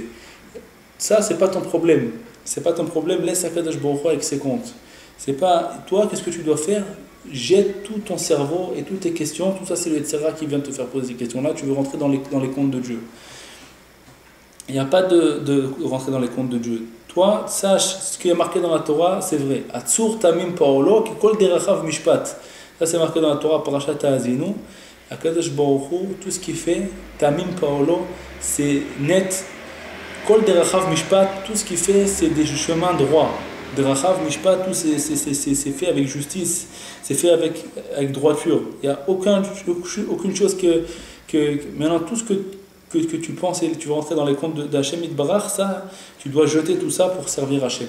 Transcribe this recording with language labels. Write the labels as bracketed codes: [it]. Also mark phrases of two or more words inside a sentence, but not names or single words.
[fr] Ça, c'est pas ton problème. C'est pas ton problème, laisse Akadosh Baruch Hu avec ses comptes. C'est pas, toi, qu'est-ce que tu dois faire? Jette tout ton cerveau et toutes tes questions, tout ça c'est le Yetzirah qui vient te faire poser ces questions-là, tu veux rentrer dans les comptes de Dieu. Il n'y a pas de rentrer dans les comptes de Dieu. Toi, sache, ce qui est marqué dans la Torah, c'est vrai. [he] הצור תמים פעלו, כי כל דרכיו משפט. [fr] Ça c'est marqué dans la Torah, parashat Ha'azinu. Akadosh Baruch Hu, tout ce qu'il fait, [he] תמים פעלו, [fr] c'est net. [he] כל דרכיו משפט, [fr] tout ce qu'il fait, c'est des chemins droits. [he] דרכיו משפט, [fr] tout c'est fait avec justice, c'est fait avec droiture. Il n'y a aucune chose que maintenant tout ce que que tu penses et tu vas rentrer dans les comptes d' [he] השם יתברך, [fr] ça, tu dois jeter tout ça pour servir Hachem.